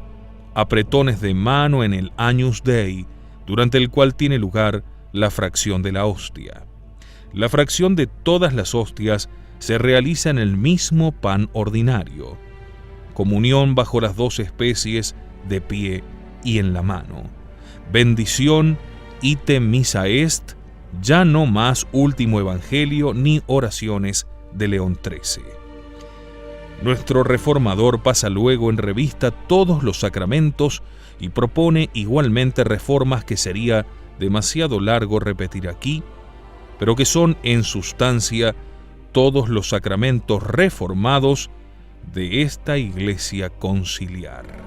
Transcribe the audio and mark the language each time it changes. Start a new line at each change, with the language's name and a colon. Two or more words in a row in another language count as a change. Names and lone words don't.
Spanish: Apretones de mano en el
Latin: Agnus Dei,
Spanish: durante el cual tiene lugar la fracción de la hostia. La fracción de todas las hostias se realiza en el mismo pan ordinario. Comunión bajo las dos especies, de pie y en la mano. Bendición,
Latin: ite missa est,
Spanish: ya no más último evangelio ni oraciones de León XIII. Nuestro reformador pasa luego en revista todos los sacramentos y propone igualmente reformas que sería demasiado largo repetir aquí, pero que son en sustancia todos los sacramentos reformados de esta Iglesia conciliar.